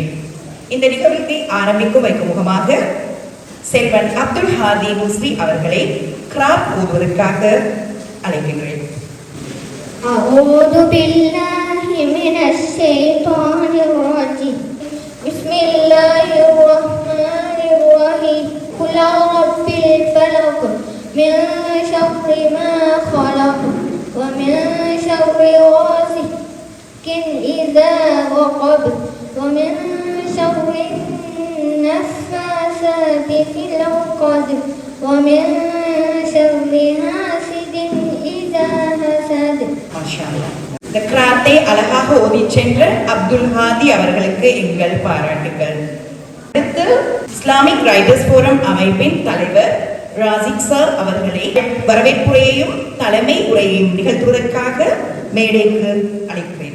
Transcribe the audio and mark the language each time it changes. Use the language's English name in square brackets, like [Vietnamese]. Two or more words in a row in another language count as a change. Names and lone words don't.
[Tamil] இந்த நிகழ்வை ஆரம்பிக்கும் வைக்கும் முகமாக செல்வன் அப்துல் ஹாதி முஸ்லி அவர்களை கிராப் ஓதுவதற்காக அழைக்கின்றேன். [Arabic] أعوذ بالله من الشيطان الرجيم. بسم الله الرحمن الرحيم. قل برب الفلق من شر ما خلق ومن شر غاسق إذا وقب ومن شر النفاثات في العقد ومن شر حاسد إذا حسد. ما شاء الله. [Tamil] இந்த கிராத்தை அழகாக ஓதி சென்ற அப்துல் ஹாதி அவர்களுக்கு எங்கள் பாராட்டுகள். அடுத்து இஸ்லாமிக் ரைட்டர்ஸ் ஃபோரம் அமைப்பின் தலைவர் ராசிக் சார் அவர்களை வரவேற்புரையையும் தலைமை உரையையும் நிகழ்த்துவதற்காக மேடைக்கு அழைக்கிறேன்.